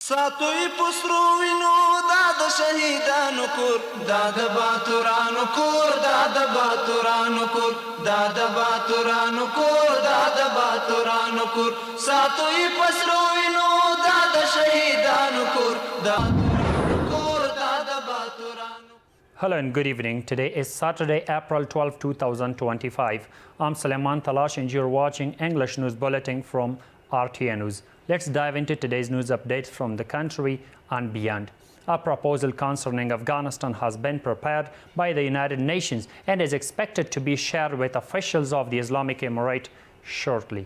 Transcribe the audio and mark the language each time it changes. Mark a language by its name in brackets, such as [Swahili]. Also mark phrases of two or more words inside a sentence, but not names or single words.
[Pashto] ساتوی پسرو وینو داد شهیدانو کور داد باتورانو کور داد باتورانو کور داد باتورانو کور داد باتورانو کور ساتوی پسرو وینو داد شهیدانو کور داد کور داد باتورانو. [English] Hello and good evening. Today is Saturday, April 12, 2025. I'm Suleiman Talash and you're watching English News Bulletin from RTA News. Let's dive into today's news updates from the country and beyond. A proposal concerning Afghanistan has been prepared by the United Nations and is expected to be shared with officials of the Islamic Emirate shortly.